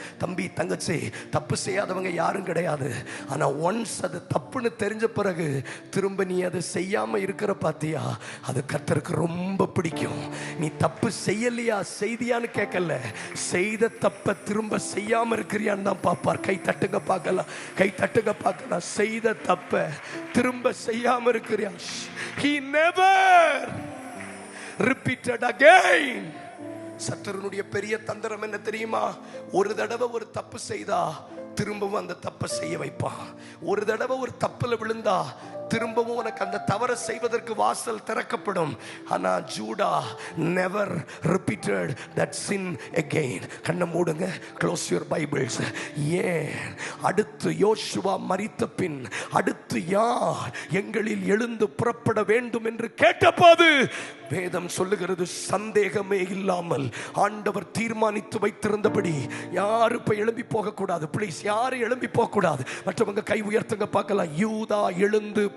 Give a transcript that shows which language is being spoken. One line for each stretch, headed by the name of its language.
Tamil: தம்பி, தங்கச்சி, தப்பு செய்யாதவங்க யாரும் கிடையாது. ஆனா ஒன்ஸ் அது தப்புன்னு தெரிஞ்ச பிறகு திரும்ப நீ அதை செய்யாம இருக்கிற பாத்தியா, அது கர்த்தருக்கு ரொம்ப பிடிக்கும். நீ தப்பு செய்யலையா செய்தியான்னு கேட்கல, செய்த தப்ப திரும்ப செய்யாம இருக்கிறியான்னு தான் பாப்பார். கை தட்டுங்க பார்க்கலாம். கை தட்டுங்க பார்க்கலாம். செய்த தப்ப திரும்ப செய்யாம இருக்கிறியா?
English: he never repeated again.
Tamil: சத்துருனுடைய பெரிய தந்திரம் என்ன தெரியுமா? ஒரு தடவை ஒரு தப்பு செய்தா திரும்பவும் அந்த தப்பை செய்ய வைப்பான். ஒரு தடவை ஒரு தப்புல விழுந்தா திரும்பவும் உனக்கு அந்த தவறை செய்வதற்கு வாசல் திறக்கப்படும். ஆனா Judah
English: never repeated that sin again.
Tamil: கண்ணை மூடுங்க.
English: close your bibles.
Tamil: ஏன்? அடுத்து யோசுவா மரித்த பின் அடுத்து யார் எங்களில் எழுந்து புறப்பட வேண்டும் என்று கேட்டபோது வேதம் சொல்லுகிறது, சந்தேகமே இல்லாமல் ஆண்டவர் தீர்மானித்து வைத்திருந்தபடி யாரும் இப்ப எழும்பி போக கூடாது. ப்ளீஸ், யாரும் எழும்பி போக கூடாது. மற்றவங்க கை உயர்த்துங்க பார்க்கலாம். யூதா எழுந்து